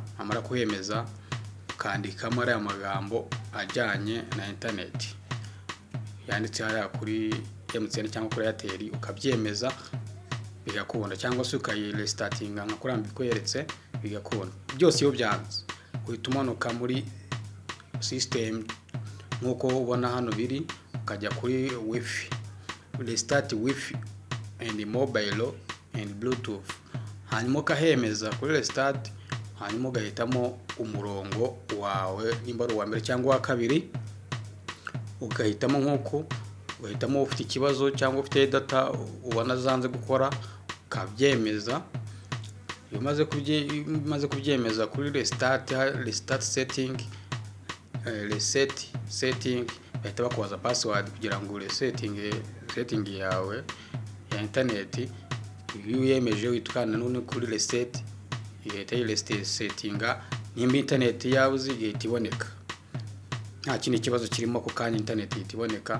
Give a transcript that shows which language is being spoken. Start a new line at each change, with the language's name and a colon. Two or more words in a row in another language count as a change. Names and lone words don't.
Kinyarwanda: Amara kuhemeza ukandikamo ari amagambo ajyanye na internet yanditse hariya kuri MTN cyangwa kuri Airtel, ukabyemeza bigakunda, cyangwa se ukayirestartinga nka kurambi kweretse bigakunda. Byose iyo byanze uhita umanuka muri system nkuko ubona hano biri, ukajya kuri wifi,
English: restart wifi and mobile and bluetooth,
Kinyarwanda: hanyuma ukahemeza kuri restart, hanyuma ugahitamo umurongo wawe nimba ari uwa mbere cyangwa wa kabiri, ugahitamo nkuko, ugahitamo ufite ikibazo cyangwa ufite data ubona zanze gukora, ukabyemeza. Iyo umaze kubyemeza kuri
English: restart setting, reset setting,
Kinyarwanda: bahita bakubaza password kugira ngo setting yawe ya internet. Iyo uyemeje witukana none kuri reset, ihita yiresettinga, nimba internet yabuze ihita iboneka, nta kindi kibazo kirimo ku kanya internet ihita iboneka.